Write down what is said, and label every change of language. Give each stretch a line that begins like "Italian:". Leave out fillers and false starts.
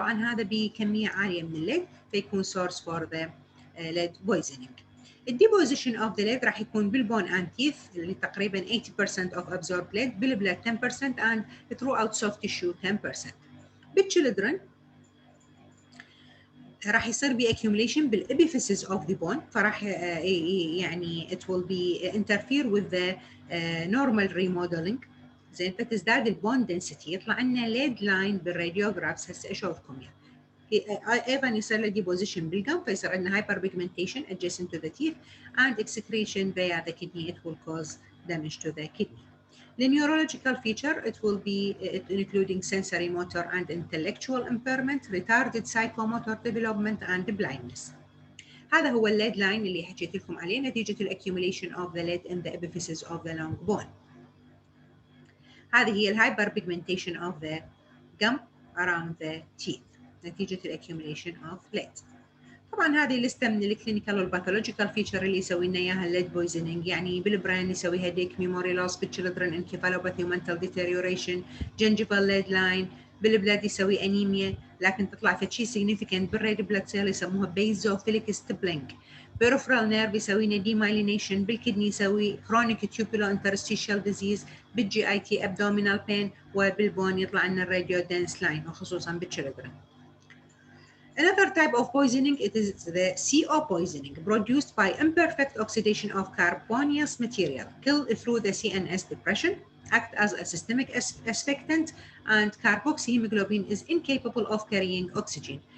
Arabic: طبعا هذا بكميه عاليه من الليد فيكون
English: source for the lead poisoning.
Arabic: الديبوزيشن of the lead راح يكون بالبون
English: and teeth
Arabic: اللي تقريبا 80%
English: of absorbed lead،
Arabic: بالبلاد 10%
English: and throughout soft tissue 10%.
Arabic: بالchildren راح يصير بي accumulation بالابيفيسز of the bone، فراح يعني
English: it will be interfere with the normal remodeling.
Arabic: زين، فتزداد البون density، يطلع لنا ليد لاين بالراديوغرافز هسه اشوفكم يعني. ايضا يصير له ديبوزيشن بالجم، فيصير عندنا هايبر بيجمنتيشن
English: adjacent to the teeth and excretion via the kidney.
Arabic: It will cause damage to the kidney.
English: The neurological feature, it will be including sensory, motor and intellectual impairment, retarded psychomotor development and blindness.
Arabic: هذا هو الليد لاين اللي حكيت لكم عليه نتيجة
English: accumulation of the lead in the epiphysis of the long bone.
Arabic: هذه هي الهايبر بيجمنتيشن
English: of the gum around the teeth
Arabic: نتيجة
English: accumulation of lead.
Arabic: طبعا هذه لستة من الكلينيكال والباثولوجيكال فيتشر اللي يسوي لنا اياها الليد بويزنينج. يعني بالبرين يسوي هيديك، ميموري لوس، بالchildren انكفالوباثي ومنتال ديتيريوريشن، جنجيفال ليد لاين، بالبلاد يسوي انيميا لكن تطلع في شيء significant بالريد بلاد سيل يسموها بيزوفيليك ستبلينج. بيروفرال نيرف يسوي لنا ديمايلينيشن، بالكدني يسوي كرونيك تيوبولو انترستيشال ديزيز، بالجي اي تي ابدومينال بين، وبالبون يطلع لنا الراديو دنس لاين وخصوصا بالchildren.
English: Another type of poisoning, it is the CO poisoning produced by imperfect oxidation of carbonious material, killed through the CNS depression, act as a systemic asphyxiant, and carboxyhemoglobin is incapable of carrying oxygen.